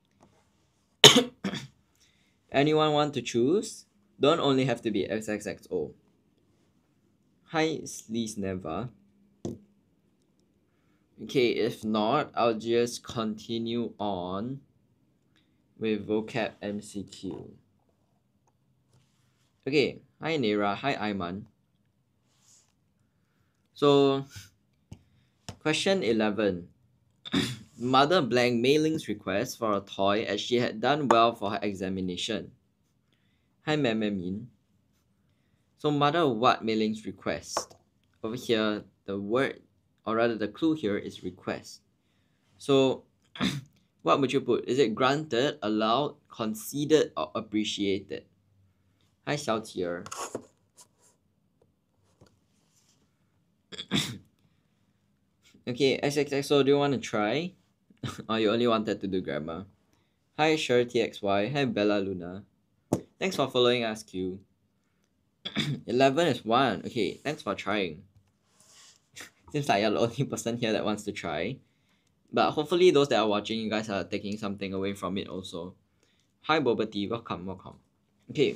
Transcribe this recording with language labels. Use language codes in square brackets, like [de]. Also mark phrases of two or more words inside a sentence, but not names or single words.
[en] Anyone want to choose? Don't only have to be XXXO. Hi Sleaze Never. Okay, if not, I'll just continue on with vocab MCQ. Okay, hi Nera, hi Aiman. So, question 11. Mother blank Mei-Ling's request for a toy as she had done well for her examination. Hi, Min. So mother what Mei-Ling's request? Over here, the word, or rather the clue here is request. So what would you put? Is it granted, allowed, conceded, or appreciated? Hi, Xiaotier. Okay, XXXO, do you want to try? Or you only wanted to do grammar? Hi, SureTXY. Hi, Bella Luna. Thanks for following us, Q. 11 is 1. Okay, thanks for trying. Seems like you're the only person here that wants to try. But hopefully those that are watching, you guys are taking something away from it also. Hi, Bobati. Welcome. Okay.